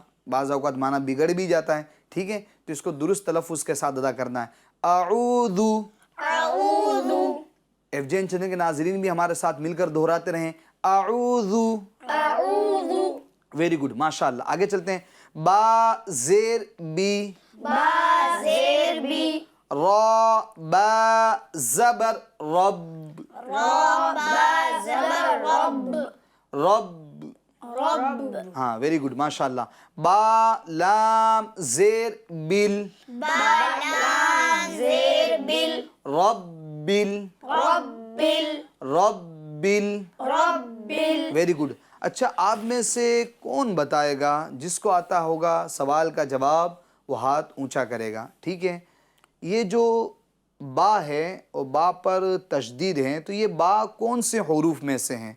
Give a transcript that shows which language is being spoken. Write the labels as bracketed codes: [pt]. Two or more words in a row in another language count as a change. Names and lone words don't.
[ur] بعض اوقات معنی بگڑ بھی جاتا ہے. ٹھیک ہے. تو اس کو درست تلفظ کے ساتھ ادا کرنا ہے. اعوذ. اعوذ، ایف جے این چینل کے ناظرین بھی ہمارے ساتھ مل کر دہراتے رہیں. اعوذ. اعوذ. [en] very good, [ur] ماشاء اللہ. آگے چلتے ہیں. با زیر بی، با زیر بی، را با زبر رب، را با زبر رب، رب. رب. ہاں [en] very good, [ur] ماشاء اللہ. با لام زیر بل، با لام زیر بل، ربل، ربل، ربل. ربل. [en] very good. [ur] اچھا، آپ میں سے کون بتائے گا، جس کو آتا ہوگا سوال کا جواب وہ ہاتھ اونچا کرے گا. ٹھیک ہے. یہ جو با ہے اور با پر تشدید ہے، تو یہ با کون سے حروف میں سے ہیں؟